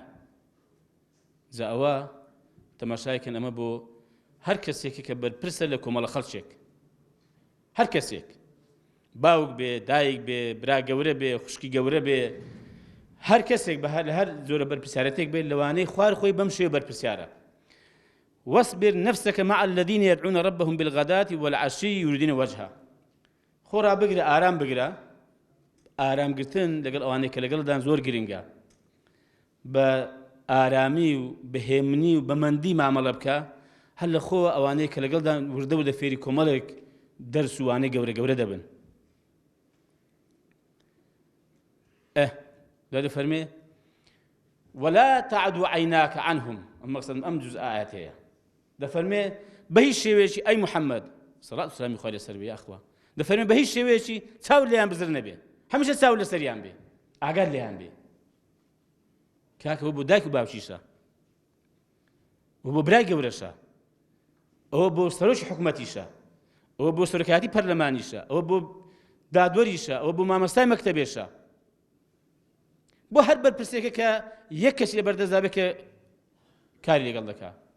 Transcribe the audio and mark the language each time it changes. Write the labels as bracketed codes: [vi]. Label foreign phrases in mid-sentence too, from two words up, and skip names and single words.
[ckb] جا ئەوە تەماشایکەن ئەمە بۆ هەر کەسێکی کە بەرپرسە لە کۆمەڵە خەڵکێک، هەر کەسێک، باوک بێ، دایک بێ، برا گەورە بێ، خوشکی گەورە بێ، هەر کەسێک بە هەر زۆرە بەرپرسیارەتێک بێت لەوانەی خوار خۆی بەم شێوە بەرپرسیارە. [ar] واصبر نفسك مع الذين يدعون ربهم بالغداة والعشي يريدون وجهه. [ckb] خورا بگرە ئارام بگرە. ئارامگرتن لەگەڵ ئەوانەی کە لەگەڵدان زۆر گرنگە. بە ئارامی و بەهێمنی و بەمەندی مامەڵە بکە، هەر لە خۆ ئەوانەی کە لەگەڵدان وردە و لە فێری کۆمەڵێک دەرس و وانەی گەورە دەبن. [ar] لا دەفەرمێ ولا تعد عيناك عنهم. [ckb] المقصد ئەم جوز ئاەت هەیە. دەفەرمێ بە هیچ شێوەیەکی ئەی محەممەد سەڵات و سەلامی خوای لەسەر بێ ئەخوا، دەفەرمێ بە هیچ شێوەیەکی چاو لێیان بزر نەبێ، هەمیشە چاو لەسەریان بێ، ئاگات لێیان بێ. کاکەوە بۆ دایک و باوکیشە، ئەوە بۆ برای گەورەشە، ئەوە بۆ سەرۆکی حکومەتیشە، ئەوە بۆ سەرۆکایەتی پەرلەمانیشە، ئەوە بۆ دادوەریشە، ئەوە بۆ مامەستای مەکتەبێشە، بۆ هەر بەرپرسێکە کە یەک کەسی لە بەردەستا بێ کە کاری لەگەڵ دەکات.